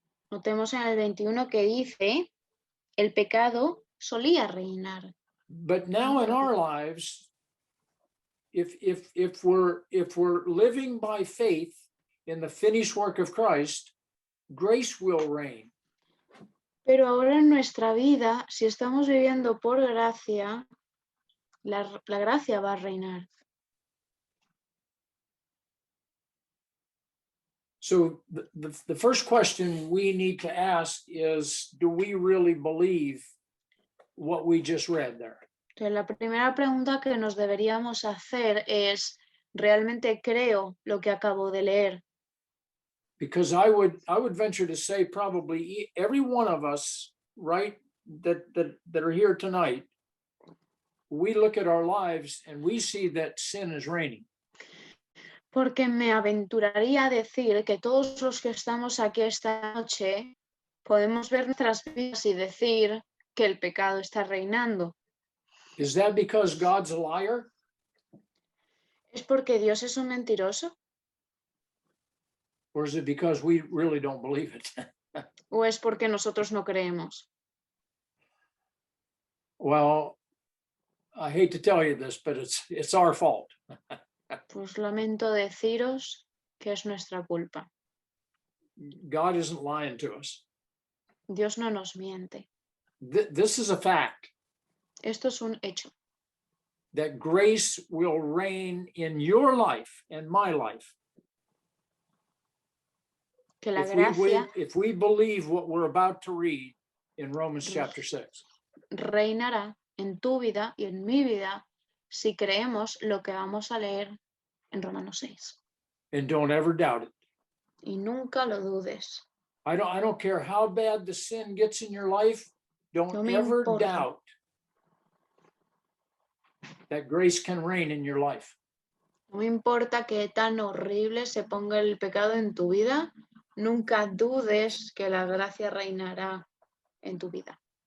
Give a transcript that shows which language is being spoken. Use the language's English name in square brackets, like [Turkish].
[Spanish] Notemos en el 21 que dice, el pecado solía reinar. [English] But now in our lives, if we're living by faith in the finished work of Christ, grace will reign. [Spanish] Pero ahora en nuestra vida, si estamos viviendo por gracia, la gracia va a reinar. [English] So the first question we need to ask is, do we really believe what we just read there? [Spanish] Entonces, la primera pregunta que nos deberíamos hacer es, ¿realmente creo lo que acabo de leer? [English] Because I would venture to say probably every one of us, right, that are here tonight, we look at our lives and we see that sin is reigning. [Spanish] Porque me aventuraría a decir que todos los que estamos aquí esta noche Podemos ver nuestras vidas y decir que el pecado está reinando. [English] Is that because God's a liar? [Spanish] ¿Es porque Dios es un mentiroso? [English] Or is it because we really don't believe it? [Spanish] ¿O es porque nosotros no creemos? [English] Well, I hate to tell you this, but it's our fault. [Spanish] Pues lamento deciros que es nuestra culpa. [English] God isn't lying to us. [Spanish] Dios no nos miente. [English] This is a fact [Spanish] Esto es un hecho. [English] that grace will reign in your life and my life. [Spanish] Que la [English] If [Spanish] gracia [English] we believe what we're about to read in Romans chapter 6. [Spanish] reinará en tu vida y en mi vida si creemos lo que vamos a leer en Romanos 6. [English] And don't ever doubt it. [Spanish] Y nunca lo dudes. [English] I don't care how bad the sin gets in your life. Don't [Spanish] No me [English] ever [Spanish] importa. [English] doubt that grace can reign in your life. [Spanish] No me importa que tan horrible se ponga el pecado en tu vida, nunca dudes que la gracia reinará en tu vida.